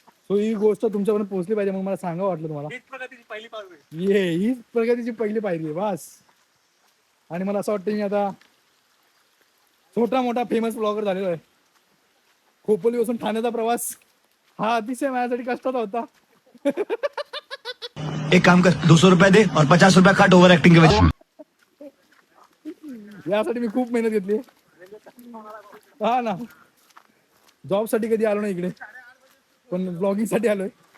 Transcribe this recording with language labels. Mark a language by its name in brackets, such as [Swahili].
[Marathi] So ही गोष्ट तुमच्यापर्यंत पोहोचली पाहिजे म्हणून मला सांगावं वाटलं तुम्हाला. हीच प्रगतीची पहिली पावलं. हीच प्रगतीची पहिली पायरी आहे बस. आणि मला असं वाटतं मी आता छोटा मोठा फेमस ब्लॉगर झालेलो आहे. खोपोलीपासून ठाण्याचा प्रवास हा अतिशय माझ्यासाठी कष्टाचा होता. [Hindi] एक काम कर, 200 रुपया दे और 50 रुपया काट ओवर एक्टिंग के वजह. [Marathi] यासाठी मी खूप मेहनत घेतली. हा ना, जॉब साठी कधी आलो नाही इकडे, पण ब्लॉगिंग साठी आलोय.